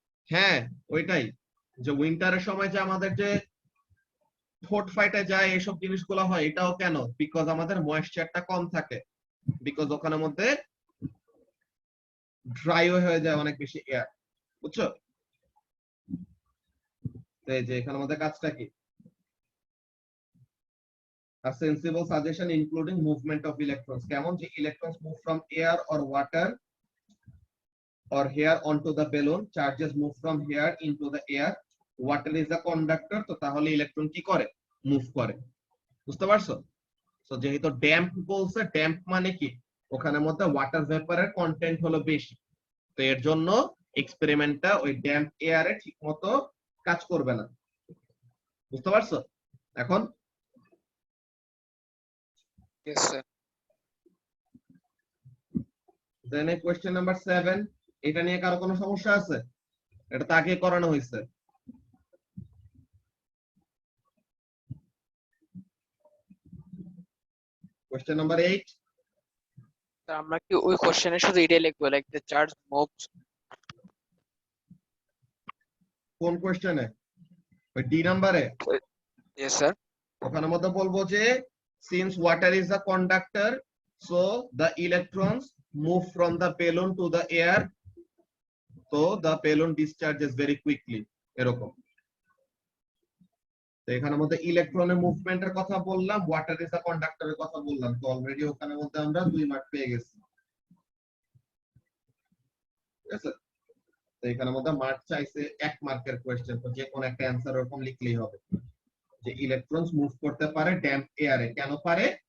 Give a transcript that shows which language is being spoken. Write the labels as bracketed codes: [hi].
[bn] হ্যাঁ ওইটাই, যে উইন্টারের সময় যে আমাদের যে ঠোঁট ফাইটে যায় এসব জিনিসগুলো হয়, এটাও কেন, বিকজ আমাদের ময়েশ্চারটা কম থাকে, বিকজ ওখানের মধ্যে ড্রাই হয়ে যায় অনেক বেশি এয়ার, বুঝছো? এই যে এখানে আমাদের কাজটা কি, [en] a sensible suggestion including movement of electrons, [bn] কেমন যে [en] electrons move from air or water or here onto the balloon, charges move from here into the air, water is a conductor, [bn] তো তাহলে ইলেকট্রন কি করে, মুভ করে। বুঝতে পারছো? তো যেহেতু ড্যাম্প বলছে, ড্যাম্প মানে কি, ওখানের মধ্যে ওয়াটার ভেপারের কন্টেন্ট হলো বেশি, তো এর জন্য এক্সপেরিমেন্টটা ওই ড্যাম্প এয়ারে ঠিকমতো কাজ করবে না। বুঝতে পারছো? এখন [en] Yes, sir. [bn] দেন কোয়েশ্চেন নাম্বার 7, এটা নিয়ে কারো কোনো সমস্যা আছে? এটা তো আগে করানো হয়েছে। কোয়েশ্চেন নাম্বার 8, তা আমরা কি ওই কোশ্চেনে শুধু এটাই লিখবো, [en] Like the charge moves? [bn] কোন কোয়েশ্চেনে? ওই ডি নাম্বারে? [en] Yes, sir. [bn] ওখানের মধ্যে বলবো যে [en] since water is a conductor so the electrons move from the balloon to the air, so the balloon discharges very quickly, [bn] এরকম। তো এখানের মধ্যে ইলেকট্রনের মুভমেন্টের কথা বললাম, [en] water is a কন্ডাক্টরের [bn] কথা বললাম, তো অলরেডি ওখানের মধ্যে আমরা 2 মার্ক পেয়ে গেছি, ঠিক আছে? তো এখানের মধ্যে মার্ক চাইছে 1 মার্কের কোয়েশ্চেন, তো যে কোন একটা অ্যানসার ওরকম লিখলেই হবে, যে ইলেকট্রনস মুভ করতে পারে ড্যাম্প এয়ারে। কেন পারে?